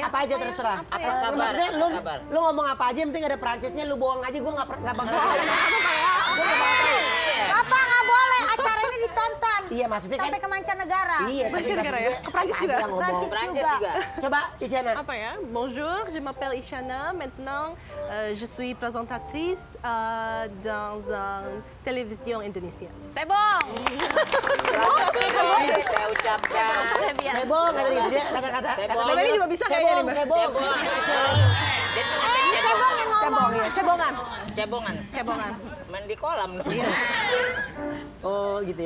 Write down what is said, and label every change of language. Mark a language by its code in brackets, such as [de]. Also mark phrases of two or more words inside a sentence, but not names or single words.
[id] Apa aja Apa ya? terserah. Apa ya? Kabar, Maksudnya lu kabar. lu ngomong apa aja yang penting ada Perancisnya, lu bohong aja gua nggak bakal tahu. Apa nggak boleh acara ini ditonton? Iya, maksudnya kan Sampai ke mancanegara. iya, tapi Mancanegara maksud ya? gue, Ke Perancis apa juga? aja yang ngomong. Perancis Prancis juga. juga. Coba Isyana. Apa ya? [fr] Bonjour, je m'appelle Ishana. Maintenant, je suis présentatrice dans une télévision indonésienne. [id] Sebong. Saya ucapkan. Cebong kata dia, kata-kata Cebong. Benny Benny juga bisa kayaknya nih, Mbak. cebong. Dia tuh ngatain cebong. Cebong ya, cebongan. Cebongan. Cebongan. Main di kolam. Oh gitu ya.